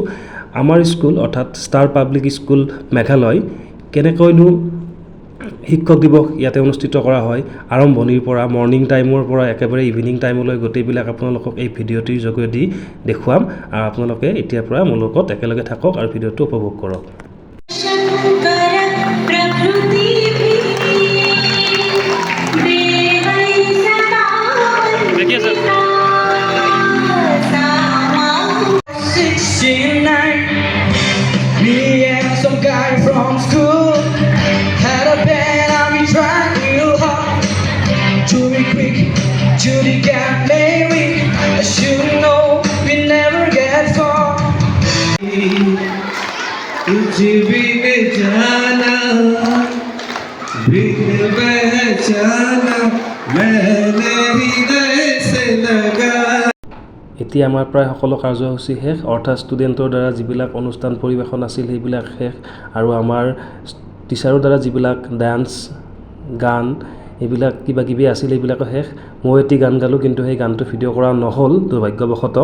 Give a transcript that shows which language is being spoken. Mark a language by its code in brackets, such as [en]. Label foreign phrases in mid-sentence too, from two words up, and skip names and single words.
[as] আমাৰ স্কুল অৰ্থাৎ ষ্টাৰ পাব্লিক স্কুল মেঘালয় কেনেকৈনো শিক্ষক দিৱস ইয়াতে অনুষ্ঠিত কৰা হয়, আৰম্ভণিৰ পৰা [en] morning time [as] পৰা একেবাৰে [en] evening time [as] গোটেইবিলাক আপোনালোকক এই ভিডিঅ'টিৰ যোগেদি দেখুৱাম। আৰু আপোনালোকে এতিয়াৰ পৰা মোৰ লগত একেলগে থাকক আৰু ভিডিঅ'টো উপভোগ কৰক। [en] Me and some guy from school had a band and we tried real hard to be quick, to the gap maybe I should know we never get far. [hi] कुछ भी न जाना बिन पहचाना मैंने हृदय से लगा। [as] এতিয়া আমাৰ প্ৰায় সকলো কাৰ্যসূচী শেষ, অৰ্থাৎ ষ্টুডেণ্টৰ দ্বাৰা যিবিলাক অনুষ্ঠান পৰিৱেশন আছিল সেইবিলাক শেষ, আৰু আমাৰ টিচাৰৰ দ্বাৰা যিবিলাক ডান্স গান এইবিলাক কিবা কিবি আছিল এইবিলাকো শেষ। মই এটি গান গালোঁ, কিন্তু সেই গানটো ভিডিঅ' কৰা নহ'ল দুৰ্ভাগ্যবশতঃ।